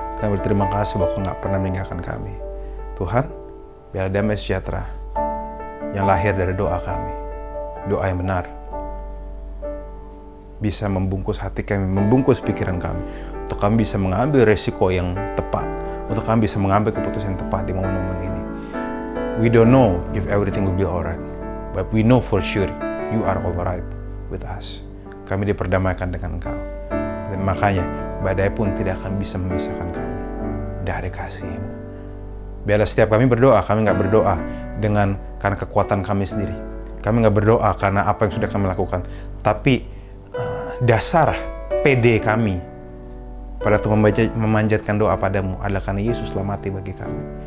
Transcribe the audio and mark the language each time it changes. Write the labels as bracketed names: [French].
[Indonesian] Kami berterima kasih bahwa Kau gak pernah meninggalkan kami. Tuhan, biar damai sejahtera yang lahir dari doa kami, doa yang benar, bisa membungkus hati kami, membungkus pikiran kami, untuk kami bisa mengambil resiko yang tepat, untuk kami bisa mengambil keputusan yang tepat di momen-momen ini. [English] We don't know if everything will be alright, but we know for sure you are alright with us. [Indonesian] Kami diperdamaikan dengan Engkau, dan makanya badai pun tidak akan bisa memisahkan kami dari kasih-Mu. Biarlah setiap kami berdoa, kami nggak berdoa karena kekuatan kami sendiri. Kami nggak berdoa karena apa yang sudah kami lakukan, tapi dasar PD kami pada waktu memanjatkan doa padamu adalah karena Yesus telah mati bagi kami.